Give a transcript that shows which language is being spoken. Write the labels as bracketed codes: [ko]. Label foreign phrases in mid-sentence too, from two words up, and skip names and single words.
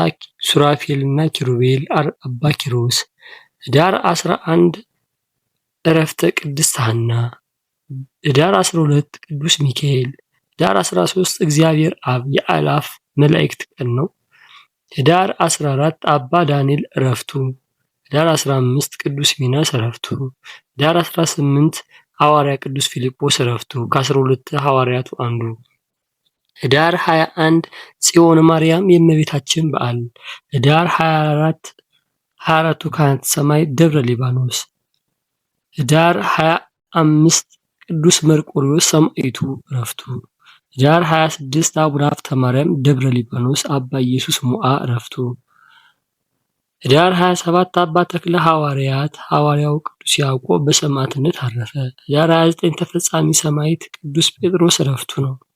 [am] ሱራፌልና ኪሩቤል፣ አባ ኪሮስ። ህዳር 11 ዕረፍተ ቅድስት ሐና። ኅዳር 12 ቅዱስ ሚካኤል። ኅዳር 13 እግዚአብሔር አብ የአእላፍ መላእክት ቀን ነው። ኅዳር 14 አባ ዳንኤል ዕረፍቱ። ኅዳር 15 ቅዱስ ሚናስ ዕረፍቱ። ኅዳር 18 ሐዋርያ ቅዱስ ፊልጶስ ዕረፍቱ፣ ከ12 ሐዋርያቱ አንዱ። ኅዳር 21 ጽዮን ማርያም የእመቤታችን በዓል። ኅዳር 24ቱ ካህናተ ሰማይ ደብረ ሊባኖስ። ኅዳር 25 ቅዱስ መርቆሬዎስ ሰማዕቱ ዕረፍቱ። ኅዳር 26 አቡነ ሀብተ ማርያም ደብረ ሊባኖስ አባ ኢየሱስ ሞዐ ዕረፍቱ። ኅዳር 27 አባ ተክለ ሐዋርያት ሐዋርያው ቅዱስ ያዕቆብ በሰማዕትነት አረፈ። ኅዳር 29 ተፈጻሚ ሰማዕት ቅዱስ ጴጥሮስ ዕረፍቱ ነው።